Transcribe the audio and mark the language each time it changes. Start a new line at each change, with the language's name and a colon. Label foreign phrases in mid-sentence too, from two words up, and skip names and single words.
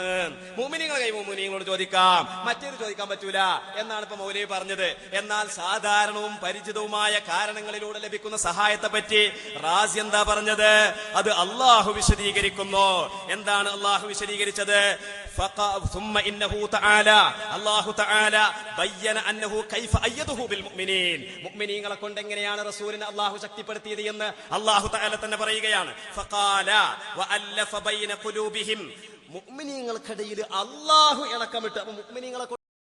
Malayalam: മുഅ്മിനീങ്ങളുടെ കഴിവ് മുഅ്മിനീങ്ങളോട് ചോദിക്കാം, മറ്റേത് ചോദിക്കാൻ പറ്റൂല എന്നാണ് ഇപ്പൊ മൗലവി പറഞ്ഞത്. എന്നാൽ സാധാരണവും പരിചിതവുമായ കാരണങ്ങളിലൂടെ ലഭിക്കുന്ന സഹായത്തെ പറ്റി റാസി എന്താ പറഞ്ഞത്? അത് അള്ളാഹു വിശദീകരിക്കുന്നു. എന്താണ് അള്ളാഹു വിശദീകരിച്ചത്?
Arabic: ثم إنه تعالى الله تعالى بين أنه كيف أيده بالمؤمنين.
Malayalam: മുഅ്മിനീങ്ങളെ കൊണ്ട് എങ്ങനെയാണ് റസൂലിനെ അല്ലാഹു ശക്തിപ്പെടുത്തിയത് എന്ന് അല്ലാഹു തആല തന്നെ പറയുകയാണ്.
Arabic: فقال وألف بين قلوبهم.
Malayalam: മുഅ്മിനീങ്ങൾക്കിടയിൽ അല്ലാഹു ഇണക്കമിട്ട്. അപ്പോൾ മുഅ്മിനീങ്ങളെ